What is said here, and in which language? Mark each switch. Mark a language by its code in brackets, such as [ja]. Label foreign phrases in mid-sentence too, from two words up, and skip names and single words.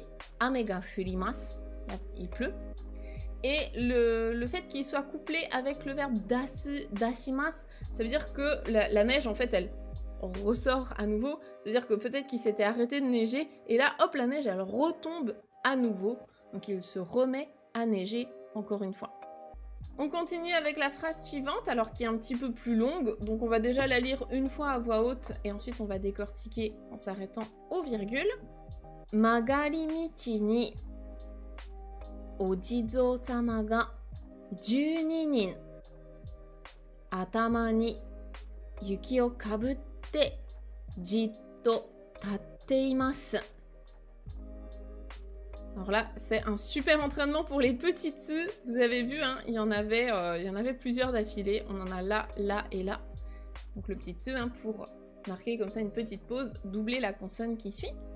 [ja] 雨が降ります, [fr] il pleut. Et le fait qu'il soit couplé avec le verbe dashimasu, ça veut dire que la neige en fait elle ressort à nouveau, c'est-à-dire que peut-être qu'il s'était arrêté de neiger, et là, hop, la neige, elle retombe à nouveau, donc il se remet à neiger encore une fois. On continue avec la phrase suivante, alors qui est un petit peu plus longue, donc on va déjà la lire une fois à voix haute, et ensuite on va décortiquer en s'arrêtant aux virgules. [ja] 曲がり道にお地蔵様が12人頭に雪をかぶってじっと立っています. [fr] Alors là, c'est un super entraînement pour les petits tsu. Vous avez vu, hein, il y en avait plusieurs d'affilée. On en a là, là et là. Donc le petit tsu, hein, pour marquer comme ça une petite pause, doubler la consonne qui suit.